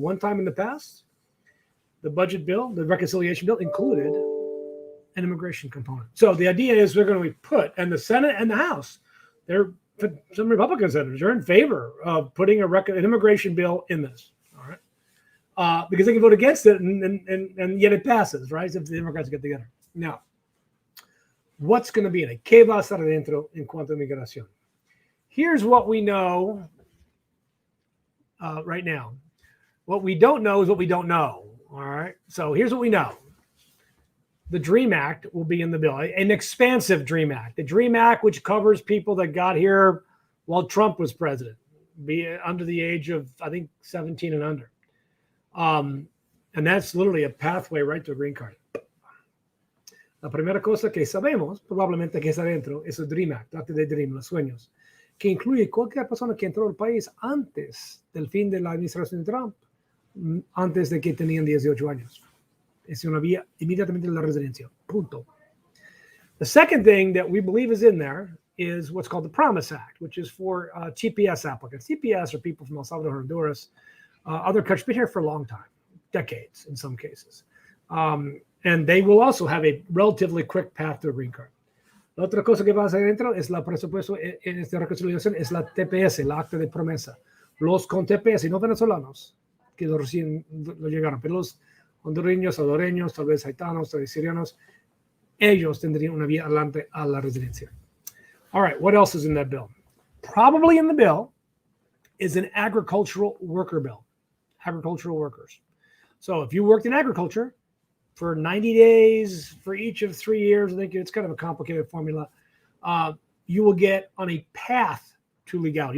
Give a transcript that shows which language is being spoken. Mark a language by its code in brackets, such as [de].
[en] One time in the past, the budget bill, the reconciliation bill, included an immigration component. So the idea is they're going to put, and the Senate and the House, some Republican senators are in favor of putting an immigration bill in this. All right, because they can vote against it, and yet it passes, right? If the Democrats get together. Now, what's going to be in it? [es] ¿Qué va a estar dentro en cuanto a migración? [en] Here's what we know right now. What we don't know is what we don't know. All right. So here's what we know. the DREAM Act will be in the bill, an expansive DREAM Act. The DREAM Act, which covers people that got here while Trump was president, be under the age of, I think, 17 and under. And that's literally a pathway right to a green card. [es] La primera cosa que sabemos, probablemente que está dentro, es el DREAM Act, Act de Dream, los sueños, que incluye cualquier persona que entró al país antes del fin de la administración de Trump, antes de que tenían 18 años. Es una vía inmediatamente la residencia. Punto. [en] The second thing that we believe is in there is what's called the Promise Act, which is for TPS applicants. TPS are people from El Salvador, Honduras, other countries, been here for a long time, decades in some cases. And they will also have a relatively quick path to a green card. [es] La otra cosa que va a ser dentro es la presupuesto en esta reconciliación, es la TPS, la acta de promesa. Los con TPS y no venezolanos, que recién lo llegaron, pero los hondureños, salvadoreños, tal vez haitianos, tal vez sirianos, ellos tendrían una vía adelante a la residencia. [en] All right, what else is in that bill? Probably in the bill is an agricultural worker bill, agricultural workers. So if you worked in agriculture for 90 days for each of 3 years, I think it's kind of a complicated formula, you will get on a path to legality.